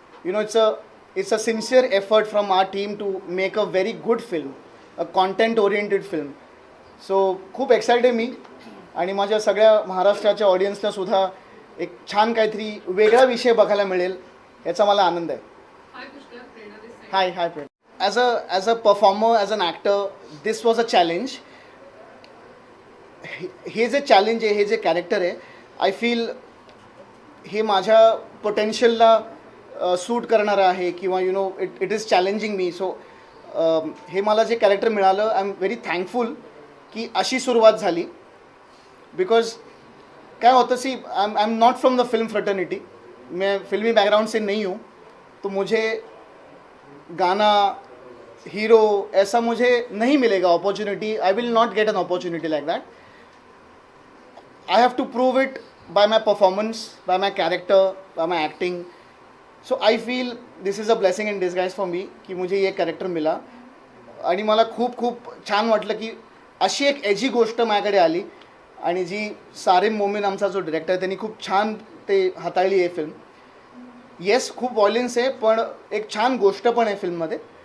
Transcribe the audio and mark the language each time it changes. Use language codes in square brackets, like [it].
[en] It's a sincere effort from our team to make a very good film, a content oriented film. [mr] So खूप excited आहे मी, आणि माझ्या सगळ्या महाराष्ट्राच्या ऑडियन्सला सुद्धा एक छान काहीतरी वेगळा विषय बघायला मिळेल याचा मला आनंद आहे. [en] Hi, Fred. As a performer, as an actor, this was a challenge. [mr] हे जे चॅलेंज आहे, हे जे कॅरेक्टर आहे, [en] I feel [mr] हे माझ्या पोटेन्शियलला सूट करणार आहे किंवा [en] You know it is challenging मी. [mr] So हे मला जे कॅरेक्टर मिळालं [en] I am very thankful [mr] की अशी सुरुवात झाली. [hi] बिकॉज क्या होता [en] see I am not from the film fraternity, [hi] मैं फिल्मी बैकग्राउंड से नहीं हूँ, तो मुझे गाना हीरो ऐसा मुझे नहीं मिलेगा opportunity. [en] I will not get an opportunity like that. I have to prove it by my performance, by my character, by my acting. So I feel this is a blessing in disguise for me [hi] की मुझे ये character मिळा. [mr] आणि मला खूप खूप छान वाटलं की अशी एक एजी गोष्ट माझ्याकडे आली आणि जी सारिम मोमीन आमचा जो डिरेक्टर त्यांनी खूप छान ते हाताळली आहे फिल्म. येस खूप व्हायलन्स आहे पण एक छान गोष्ट पण आहे फिल्ममध्ये.